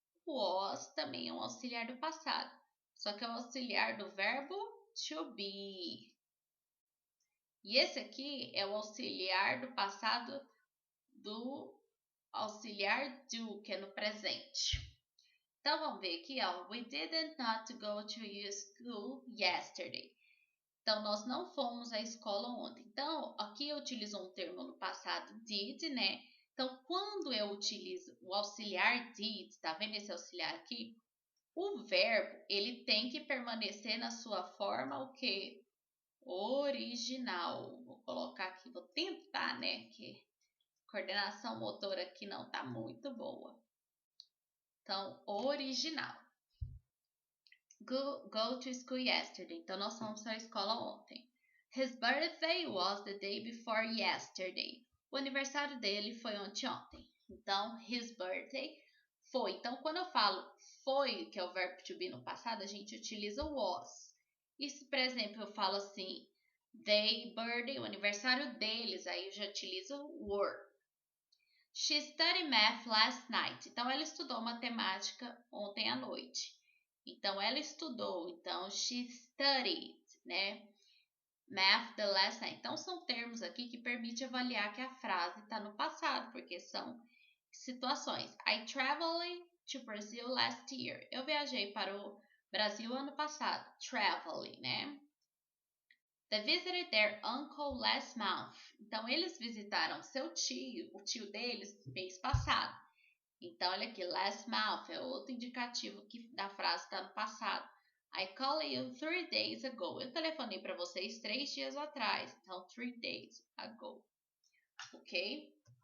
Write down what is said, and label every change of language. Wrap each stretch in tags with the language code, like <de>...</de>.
<pt>O was também é um auxiliar do passado. Só que é o auxiliar do verbo to be. E esse aqui é o auxiliar do passado do auxiliar do, que é no presente. Então, vamos ver aqui, ó.</pt> <en>We didn't not go to school yesterday.</en> <pt>Então, nós não fomos à escola ontem. Então, aqui eu utilizo um termo no passado, did, né? Então, quando eu utilizo o auxiliar did, tá vendo esse auxiliar aqui? O verbo, ele tem que permanecer na sua forma, o quê? Original. Vou colocar aqui, vou tentar, né? Que a coordenação motora aqui não tá muito boa. Então, original.</pt> <en>Go to school yesterday.</en> <pt>Então, nós fomos à escola ontem.</pt> <en>His birthday was the day before yesterday.</en> <pt>O aniversário dele foi ontem. Então,</pt> <en>his birthday</en> <pt>foi. Então, quando eu falo foi, que é o verbo to be no passado, a gente utiliza o was. E se, por exemplo, eu falo assim,</pt> <en>their birthday,</en> <pt>o aniversário deles, aí eu já utilizo were.</pt> <en>She studied math last night.</en> <pt>Então, ela estudou matemática ontem à noite. Então, ela estudou.</pt> <en>Então, she studied, né? Math the last night.</en> <pt>Então, são termos aqui que permitem avaliar que a frase está no passado, porque são situações.</pt> <en>I traveled to Brazil last year.</en> <pt>Eu viajei para o Brasil ano passado.</pt> <en>Traveling, né? They visited their uncle last month.</en> <pt>Então, eles visitaram seu tio, o tio deles, mês passado. Então, olha aqui, last month é outro indicativo da frase está no passado.</pt> <en>I called you 3 days ago.</en> <pt>Eu telefonei para vocês 3 dias atrás.</pt> <en>Então, 3 days ago. Ok?</en>